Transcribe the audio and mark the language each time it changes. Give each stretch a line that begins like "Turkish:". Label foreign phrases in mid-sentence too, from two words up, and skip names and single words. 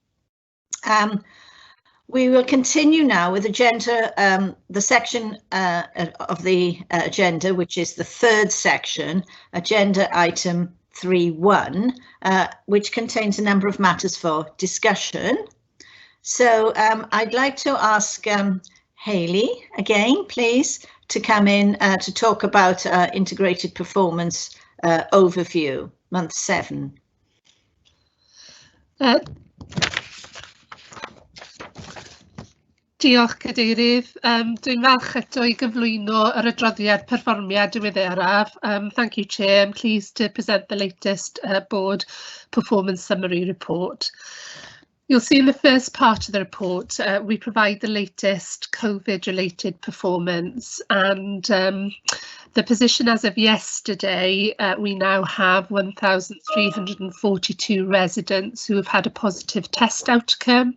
English: We will continue now with agenda, the section of the agenda, which is the third section, agenda item 3.1, which contains a number of matters for discussion. So I'd like to ask Hayley again, please, to come in to talk about integrated performance overview, month 7.
Welsh: Diolch Cadeirydd. Dwi'n falch eto i gyflwyno yr adroddiad perfformiad diweddaraf.
English: Thank you, Chair. I'm pleased to present the latest board performance summary report. You'll see in the first part of the report, we provide the latest COVID-related performance, and the position as of yesterday, we now have 1,342 residents who have had a positive test outcome.